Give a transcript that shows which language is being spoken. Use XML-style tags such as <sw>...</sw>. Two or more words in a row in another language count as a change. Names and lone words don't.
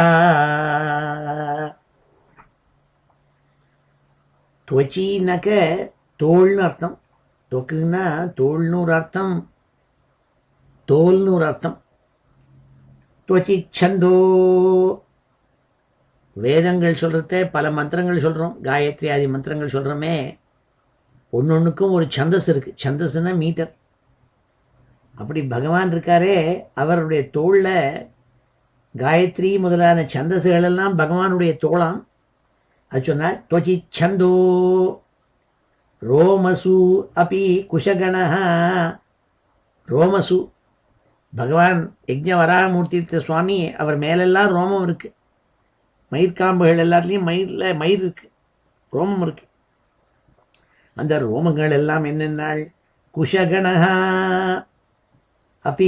<ta>த்வசின்னா தோல்னு அர்த்தம் த்வக்குனா தோல்னு அர்த்தம் தோல்னு அர்த்தம், तोल्नु अर्थम. त्वचिच्छन्दो வேதங்கள் சொல்கிறத பல மந்திரங்கள் சொல்கிறோம், காயத்ரி ஆதி மந்திரங்கள் சொல்கிறோமே, ஒன்னொன்றுக்கும் ஒரு சந்தஸ் இருக்குது. சந்தஸ்னா மீட்டர். அப்படி பகவான் இருக்காரே, அவருடைய தோளில் காயத்ரி முதலான சந்தசுகளெல்லாம் பகவானுடைய தோளாம். அது சொன்னால்</ta> <sa>त्वचि छन्दो रोमसु अपि कुशगणः.</sa> <ta>ரோமசு பகவான் யஜ்ஞ வராகமூர்த்தி சுவாமி, அவர் மேலெல்லாம் ரோமம் இருக்குது. மயிர்காம்புகள் எல்லாத்துலேயும் மயிர் இருக்குது, ரோமம் இருக்குது. அந்த ரோமங்கள் எல்லாம் என்னென்னால்</ta> <sa>कुशगणः अपि.</sa>